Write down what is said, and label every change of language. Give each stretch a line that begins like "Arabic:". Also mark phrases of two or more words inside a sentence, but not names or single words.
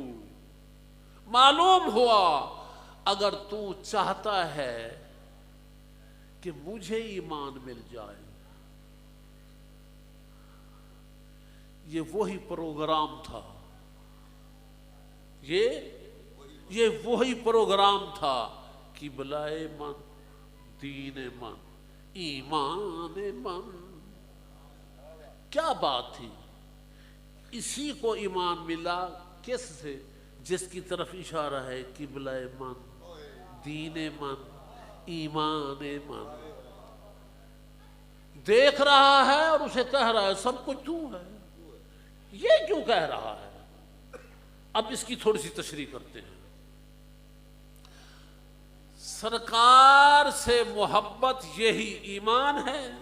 Urdu: معلوم ہوا اگر تو چاہتا ہے کہ مجھے ایمان مل جائے، یہ وہی پروگرام تھا، یہ وہی پروگرام تھا کہ
Persian: بلائے من، دین من، ایمان من.
Urdu: کیا بات تھی؟ اسی کو ایمان ملا. کس سے؟ جس کی طرف اشارہ ہے
Persian: قبلہ من، دین من، ایمان من.
Urdu: دیکھ رہا ہے اور اسے کہہ رہا ہے سب کچھ تو ہے. یہ کیوں کہہ رہا ہے؟ اب اس کی تھوڑی سی تشریح کرتے ہیں. سرکار سے محبت یہی ایمان ہے.